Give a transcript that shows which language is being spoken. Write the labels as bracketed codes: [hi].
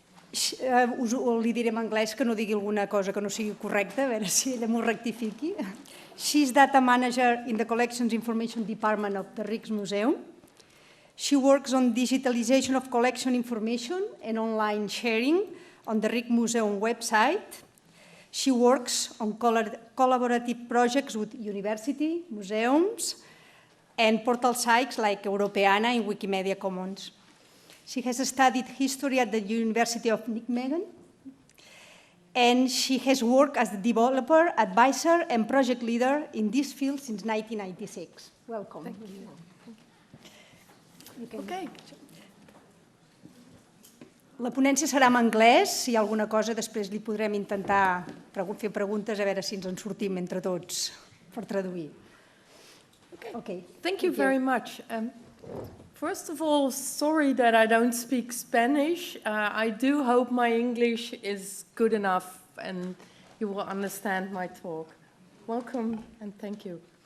[ca] Li diré en anglès, que no digui alguna cosa que no sigui correcta, a veure si ella m'ho rectifiqui. [en] She's data manager in the Collections Information Department of the Rijksmuseum. She works on digitalization of collection information and online sharing on the Rijksmuseum website. She works on collaborative projects with university, museums, and portal sites like Europeana and Wikimedia Commons. She has studied history at the University of Nijmegen, and she has worked as a developer, advisor, and project leader in this field since 1996. Welcome. Thank you. Okay. [ca] La ponència serà en anglès. Si hi ha alguna cosa, després li podrem intentar fer preguntes a veure si ens en sortim entre tots per traduir. [en] Okay. Thank you very much. First of all, sorry that I don't speak Spanish. I do hope my English is good enough and you will understand my talk. Welcome and thank you.